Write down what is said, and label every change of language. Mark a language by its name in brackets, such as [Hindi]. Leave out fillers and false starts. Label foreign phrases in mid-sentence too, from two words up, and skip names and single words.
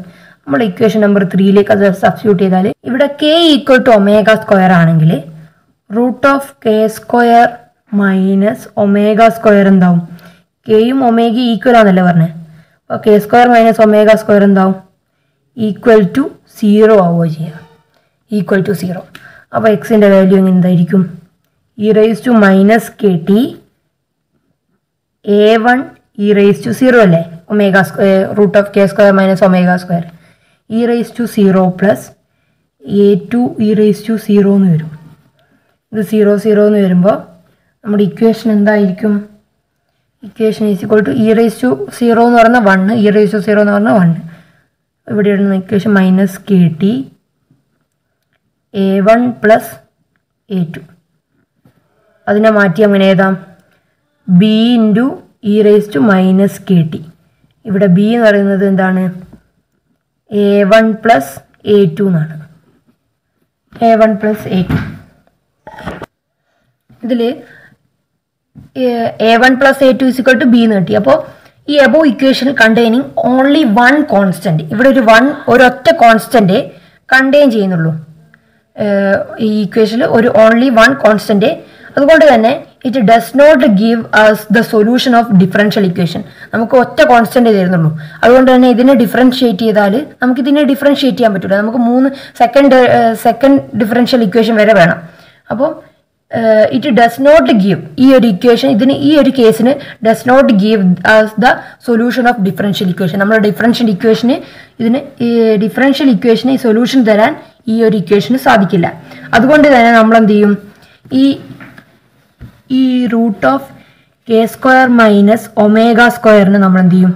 [English] നമ്മൾ equation number 3ലേക്ക് [Malayalam] അത് സബ്സ്റ്റിറ്റ്യൂട്ട് ചെയ്താൽ ഇവിടെ [English] k equal to omega square ആണെങ്കിൽ root of k square minus omega square എന്താവും? [Malayalam] കെയും ഒമേഗയും ഈക്വൽ ആണെന്നല്ലേ പറഞ്ഞത്. അപ്പോൾ [English] k square minus omega square [Malayalam] എന്താവും? [English] equal to 0 [Malayalam] ആവുകയോ ചെയ്യുക. [English] equal to 0. [Malayalam] അപ്പോൾ എക്സിൻ്റെ വാല്യൂ എങ്ങനെ എന്തായിരിക്കും? [English] e raise to minus k t a1 e raise to 0 അല്ലേ, omega root of k square minus omega square. e raise to 0 plus a2 e raise to 0 [Malayalam] എന്ന് വരും. ഇത് 0 എന്ന് വരുമ്പോൾ നമ്മുടെ ഇക്വേഷൻ എന്തായിരിക്കും? [English] equation is equal to e raise to 0 [Malayalam] എന്ന് പറഞ്ഞാൽ 1, [English] e raise to 0 [Malayalam] എന്ന് പറഞ്ഞാൽ 1. ഇവിടെ ഇടുന്ന [English] equation minus k t a1 plus a2. [Malayalam] അതിനെ മാറ്റി അങ്ങനെ എഴുതാം [English] b into e raise to minus k t. [Malayalam] ഇവിടെ ബി എന്ന് പറയുന്നത് എന്താണ്? [English] a1 plus a2 എന്നാണ്. a1 plus a2. ഇതിൽ a1 plus a2 is equal to b [Malayalam] എന്ന് കിട്ടി. അപ്പോൾ ഈ [English] above equation containing only 1 constant. [Malayalam] ഇവിടെ ഒരൊറ്റ കോൺസ്റ്റൻറ്റ് കണ്ടെയ്ൻ ചെയ്യുന്നുള്ളൂ ഈ ഇക്വേഷനിൽ, ഒരു [English] only 1 constant. [Malayalam] അതുകൊണ്ട് തന്നെ [English] it does not give us the solution of differential equation. [Malayalam] നമുക്ക് ഒറ്റ കോൺസ്റ്റൻറ്റ് തരുന്നുള്ളൂ. അതുകൊണ്ട് തന്നെ ഇതിനെ ഡിഫറൻഷിയേറ്റ് ചെയ്താൽ നമുക്കിതിനെ ഡിഫറൻഷിയേറ്റ് ചെയ്യാൻ പറ്റില്ല. നമുക്ക് 3 [English] second differential equation [Malayalam] വരെ വേണം. [English] അപ്പോൾ it does not give [Malayalam] ഈ ഒരു ഇക്വേഷൻ, ഈ ഒരു കേസിന് [English] does not give us the solution of differential equation. [Malayalam] നമ്മുടെ ഡിഫറൻഷ്യൽ ഇക്വേഷന് ഈ സൊല്യൂഷൻ തരാൻ ഈ ഒരു ഇക്വേഷന് സാധിക്കില്ല. അതുകൊണ്ട് തന്നെ നമ്മൾ എന്ത് ചെയ്യും? ഈ [English] root of k square minus omega squareിന് [Malayalam] നമ്മൾ എന്ത് ചെയ്യും?